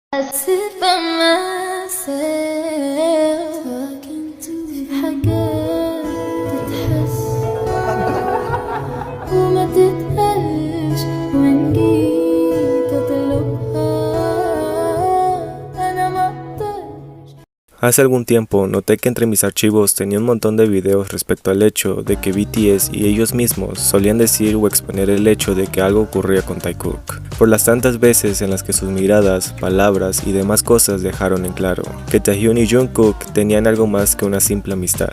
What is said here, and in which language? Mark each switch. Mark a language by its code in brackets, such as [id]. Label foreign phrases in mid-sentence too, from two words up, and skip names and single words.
[ar] أسف myself في حاجات تتحس وما تتقالش وإن جيت أطلبها أنا ما أقدرش. [es] Hace algún tiempo noté que entre mis archivos tenía un montón de videos respecto al hecho de que BTS y ellos mismos solían decir o exponer el hecho de que algo ocurría con Taekook, por las tantas veces en las que sus miradas, palabras y demás cosas dejaron en claro que Taehyun y Jungkook tenían algo más que una simple amistad.